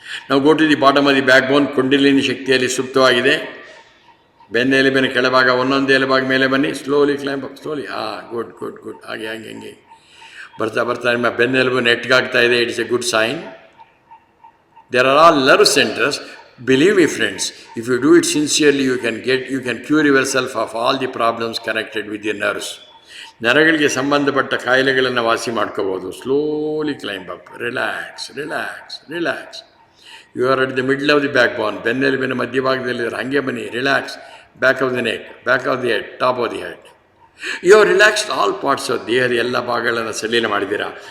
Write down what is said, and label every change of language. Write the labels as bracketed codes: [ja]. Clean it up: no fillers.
[en] ನಾವು go to the bottom of the backbone. [kn] ಕುಂಡಲಿನಿ ಶಕ್ತಿಯಲ್ಲಿ ಸುಪ್ತವಾಗಿದೆ. ಬೆನ್ನೆಲುಬಿನ ಕೆಳಭಾಗ, ಒಂದೊಂದು ಎಲುಬಾಗ ಮೇಲೆ ಬನ್ನಿ. [en] Slowly climb up, slowly. Good good good. [kn] ಹಾಗೆ ಹಾಗೆ ಹಂಗೆ ಬರ್ತಾ ಬರ್ತಾ ನಿಮ್ಮ ಬೆನ್ನೆಲುಬು ನೆಟ್ಗಾಗ್ತಾ ಇದೆ. [en] It's a good sign. There are all nerve centres. Believe me friends, if you do it sincerely, you can cure yourself of all the problems connected with your nerves. [kn] ನರಗಳಿಗೆ ಸಂಬಂಧಪಟ್ಟ ಕಾಯಿಲೆಗಳನ್ನು ವಾಸಿ ಮಾಡ್ಕೋಬೋದು. [en] Slowly climb up. Relax, relax, relax. You are at the middle of the backbone. [kn] ಬೆನ್ನೆಲುಬಿನ ಮಧ್ಯಭಾಗದಲ್ಲಿದ್ದಾರೆ, ಹಾಗೆ ಬನ್ನಿ. [en] Relax. Back of the neck, back of the head, top of the head. You are relaxed all parts of [kn] ದೇಹದ ಎಲ್ಲ ಭಾಗಗಳನ್ನು ಸಡಿಲ ಮಾಡಿದ್ದೀರಾ.